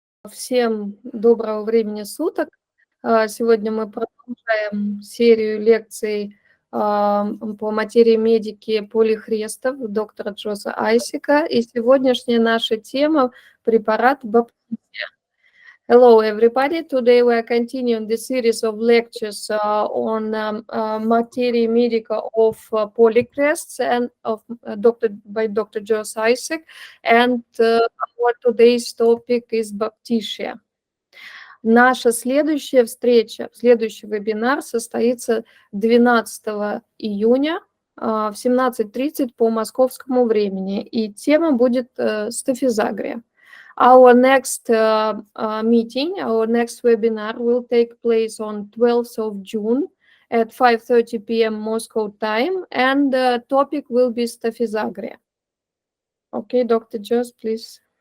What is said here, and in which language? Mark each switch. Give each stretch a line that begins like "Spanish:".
Russian: Всем доброго времени суток. Сегодня мы продолжаем серию лекций по материи медики Полихрестов доктора Джоса Айсека. И сегодняшняя наша тема – препарат Баптизия.
English: Hello, everybody. Today we are continuing the series of lectures on Materia Medica of Polihrestovs and by Dr.
Russian: Джос Айсек.
English: And our today's topic is Baptisia.
Russian: Наша следующая встреча, следующий вебинар состоится 12 июня в 17:30 по московскому времени. И тема будет стафизагрия.
English: Our next meeting, our next webinar will take place on 12th of June at 5:30 p.m. Moscow time, and the topic will be staphysagria. Okay, Dr. Joss, please.